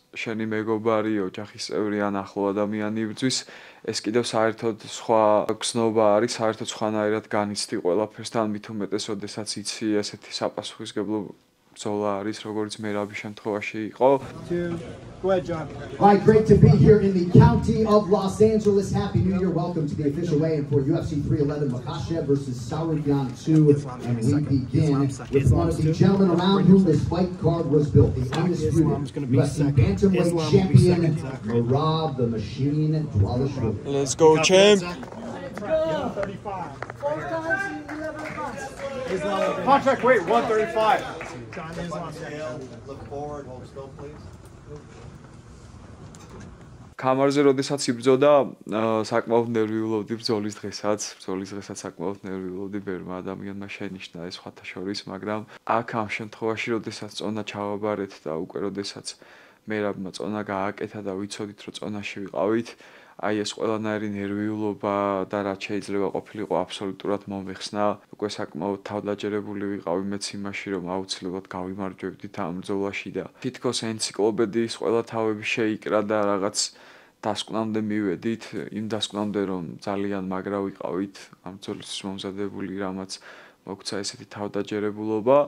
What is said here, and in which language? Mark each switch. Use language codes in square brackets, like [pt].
[ka] შენი მეგობარი, ოჯახის წევრი ან ახლო ადამიანი იბრძვის, ეს კიდევ საერთოდ სხვა გზნობა არის, საერთოდ სხვანაირად განიცდი ყველაფერს და მით უმეტეს, ოდესაც იცი ესეთი საპასუხისმგებლო ბრძოლა არის, როგორც მერაბის შემთხვევაში იყო. [en] Go ahead, John. All right, great to be here in the county of Los Angeles. Happy New Year. Welcome to the official weigh-in for UFC 311 Makhachev versus Tsarukyan 2. And we begin with one of the gentlemen around whom this fight card was built. The undisputed UFC bantamweight champion, Merab the Machine Dvalishvili. Let's go, champ! 135. Contract weight 135. John Islam. Look forward, hold still, please. [ka] კამარზე როდესაც იბრძოდა, საკმაოდ ნერვიულობდი ბრძოლის დღესაც საკმაოდ ნერვიულობდი ბევრმა ადამიანმა შენიშნა ეს სხვათა შორის, მაგრამ აქ ამ შემთხვევაში, როდესაც წონა ჩავაბარეთ და უკვე როდესაც მერაბმა წონა გააკეთა და ვიცოდით, რომ წონაში ვიყავით, აი ეს ყველანაირი ნერვიულობა და რაც შეიძლება ყოფილიყო აბსოლუტურად მომეხსნა, უკვე საკმაოდ თავდაჯერებული ვიყავი მეც იმაში, რომ აუცილებლად გავიმარჯვებდით ამ ბრძოლაში და თითქოს ენციკლოპედიის ყველა თავები შეიკრა და რაღაც დასკვნამდე მივედით, იმ დასკვნამდე რომ ძალიან მაგრა ვიყავით ამ ბრძოლისთვის მომზადებული, რამაც მოგვცა ესეთი თავდაჯერებულობა.